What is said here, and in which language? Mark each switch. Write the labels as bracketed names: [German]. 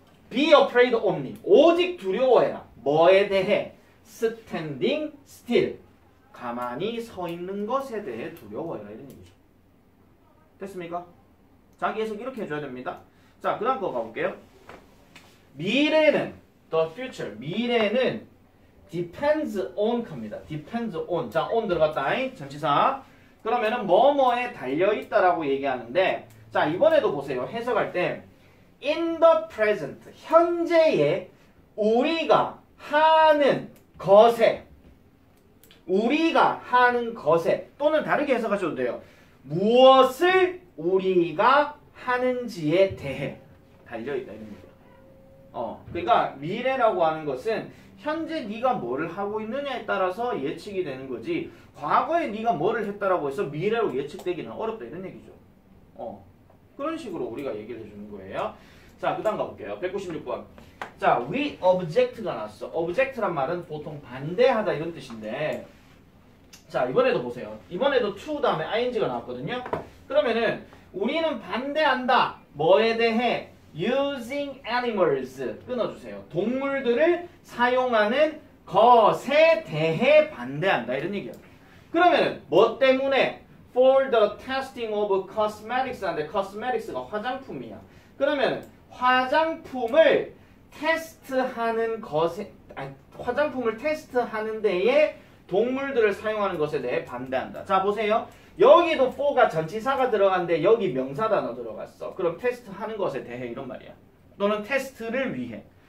[English] Be afraid only. [Korean] 오직 두려워해라. 뭐에 대해? [English] Standing still. [Korean] 가만히 서 있는 것에 대해 두려워해라 이런 얘기죠. 됐습니까? 자기 해석 이렇게 해줘야 됩니다. 자, 그 다음 거 가볼게요. 미래는 [English] the future. [Korean] 미래는 [English] depends on [Korean] 겁니다. [English] depends on. [Korean] 자, on 들어갔다. 전치사. 그러면은 뭐뭐에 달려있다라고 얘기하는데 자, 이번에도 보세요. 해석할 때 [English] in the present. [Korean] 현재에 우리가 하는 것에 우리가 하는 것에 또는 다르게 해석하셔도 돼요. 무엇을 우리가 하는지에 대해 달려있다 이런 얘기예요. 그러니까 미래라고 하는 것은 현재 네가 뭐를 하고 있느냐에 따라서 예측이 되는 거지 과거에 네가 뭐를 했다라고 해서 미래로 예측되기는 어렵다 이런 얘기죠. 그런 식으로 우리가 얘기를 해주는 거예요. 자, 그 다음 가볼게요. 196번. 자, [English] we object가 [Korean] 나왔어. object란 말은 보통 반대하다 이런 뜻인데 자, 이번에도 보세요. 이번에도 to 다음에 ing가 나왔거든요. 그러면은 우리는 반대한다. 뭐에 대해? [English] using animals. [Korean] 끊어주세요. 동물들을 사용하는 것에 대해 반대한다. 이런 얘기예요. 그러면은 뭐 때문에? [English] for the testing of cosmetics [Korean] 하는데 [English] cosmetics가 [Korean] 화장품이야. 그러면 화장품을 테스트하는 것에 화장품을 테스트하는 데에 동물들을 사용하는 것에 대해 반대한다. 자 보세요. 여기도 for가 전치사가 들어갔는데 여기 명사 단어 들어갔어. 그럼 테스트하는 것에 대해 이런 말이야. 또는 테스트를 위해.